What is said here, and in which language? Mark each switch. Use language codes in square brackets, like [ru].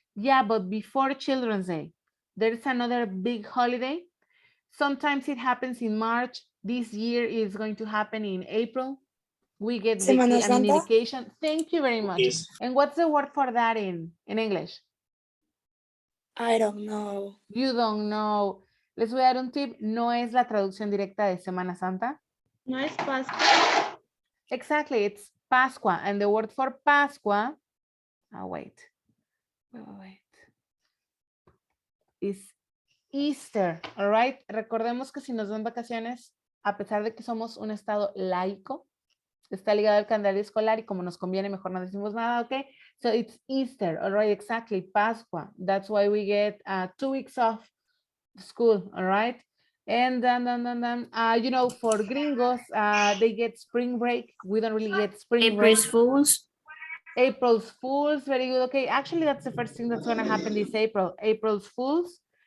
[en] Yeah, but before Children's Day, there's another big holiday. Sometimes it happens in March. This year is going to happen in April. We get an indication. Thank you very much. Yes. And what's the word for that in English? I don't know. You don't know. [es] Les voy a dar un tip. No es la traducción directa de Semana Santa. No es Pascua. [en] Exactly. It's Pascua. And the word for Pascua, wait. Is Easter, all right? [es] Recordemos que si nos dan vacaciones, a pesar de que somos un estado laico, está ligado al calendario escolar y como nos conviene, mejor no decimos nada, okay? [en] So it's Easter, all right? Exactly, Pascua. That's why we get 2 weeks off school, all right? And then, for gringos, they get spring break. We don't really get spring break. April's Fools. April's Fools, very good. Okay, actually, that's the first thing that's going to happen this April. April's Fools.